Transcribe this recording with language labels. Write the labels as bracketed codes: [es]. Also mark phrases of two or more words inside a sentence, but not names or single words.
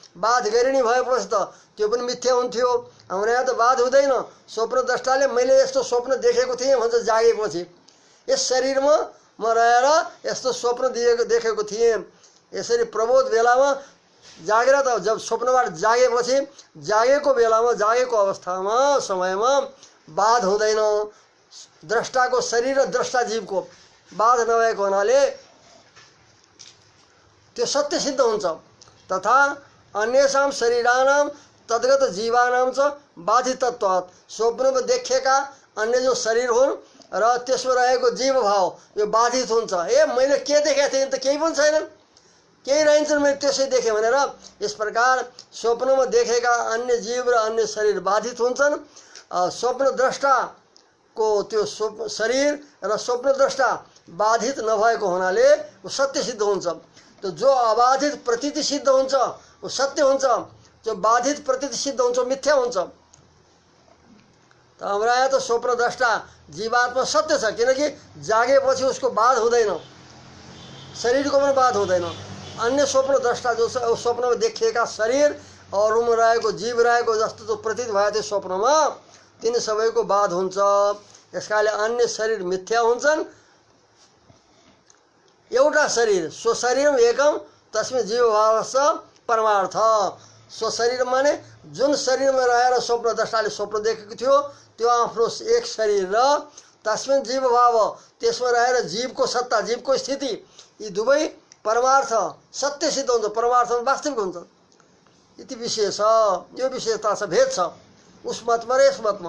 [ne] बाध गरिने भएपछि त त्यो पनि मिथ्या हुन्थ्यो। हाम्रो यहाँ त बाध हुँदैन, स्वप्न द्रष्टाले मैले यस्तो स्वप्न देखेको थिएँ भन्छ जागेपछि, यस शरीरमा म रहेर यस्तो स्वप्न देखेको थिएँ, यसरी प्रबोध बेलामा जागेर त जब स्वप्नबाट जागेपछि जागेको बेलामा जागेको अवस्थामा समयमा बाध हुँदैन, द्रष्टाको शरीर र द्रष्टा जीवको बाध नभएको हुनाले त्यो सत्य सिद्ध हुन्छ। [sa] तथा अन्येषां शरीराणां तद्गत जीवानां च बाधितत्वात् [ne] स्वप्नमा देखेका अन्य जो शरीर हुन् र त्यसमा रहेको जीव भाव यो बाधित हुन्छ। मैले के देखेको थिएँ त केही पनि छैन, केही रहन्छन् मैले त्यसै देखेँ भनेर यस प्रकार स्वप्नमा देखेका अन्य जीव र अन्य शरीर बाधित हुन्छन्। स्वप्न द्रष्टा को त्यो शरीर र स्वप्न द्रष्टा बाधित नभएको हुनाले सत्य सिद्ध हुन्छ। तो जो अबाधित प्रतीति सिद्ध हुन्छ वो सत्य हुन्छ, जो बाधित प्रतीति सिद्ध हुन्छ मिथ्या हुन्छ। त हाम्रो यहाँ त स्वप्नद्रष्टा जीवात्मा सत्य छ, किनकि जागेपछि उसको बाध हुँदैन, शरीरको पनि बाध हुँदैन। अन्य स्वप्नद्रष्टा जो छ स्वप्नमा देखिएका शरीर अरूमा रहेको जीव रहेको जस्तो जो प्रतीत भयो त्यो स्वप्नमा तिनी सबैको बाध हुन्छ। यसकाले अन्य शरीर मिथ्या हुन्छन्, एउटा शरीर [sa] स्वशरीरम एकम तस्मै जीवभावश्च परमार्थ। [ne] स्वशरीर माने जुन शरीरमा रहेर स्वप्नद्रष्टाले स्वप्न देखेको थियो त्यो आफ्नो एक शरीर र [sa] तस्मै जीवभाव [ne] त्यसमा रहेर जीवको सत्ता जीवको स्थिति यी दुवै परमार्थ सत्य सिद्ध हुन्छ, परमार्थ वास्तविक हुन्छ। यति विषय छ, यो विशेषता छ, भेद छ उस मतमा र यस मतमा।